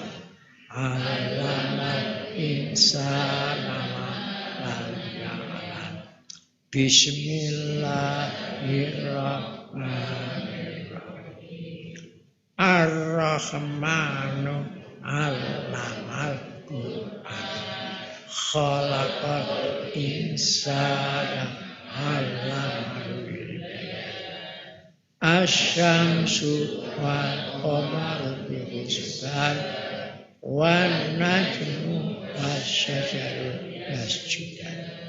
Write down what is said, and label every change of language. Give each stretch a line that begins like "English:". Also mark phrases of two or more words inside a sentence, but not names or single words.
Arabic: علم الإنسان ما لم يعلم. بسم الله الرحمن الرحيم. الرحمن علم القرآن. خلق الإنسان علمه البيان. الشمس والقمر بحسبان والنجم والشجر يسجدان.